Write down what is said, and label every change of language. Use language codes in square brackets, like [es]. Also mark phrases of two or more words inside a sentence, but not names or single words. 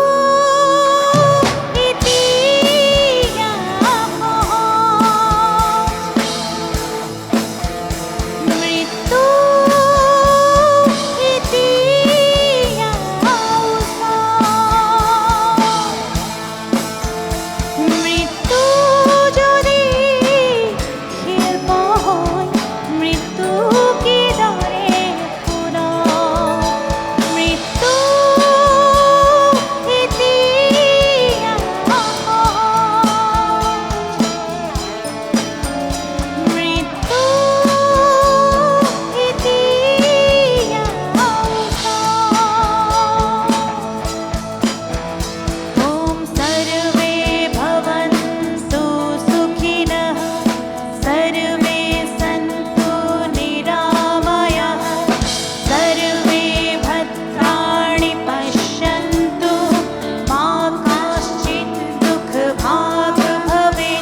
[as] মৃত্যু মৃত্যু যদি শিল্প হয়, মৃত্যু কিদৰে সুন্দৰ, মৃত্যু [sa] মৃত্যু ॐ सर्वे भवन्तु सुखिनः, सर्वे सन्तु निरामयाः, सर्वे भद्राणि पश्यन्तु, मा कश्चित् दुःखभाग् भवेत्।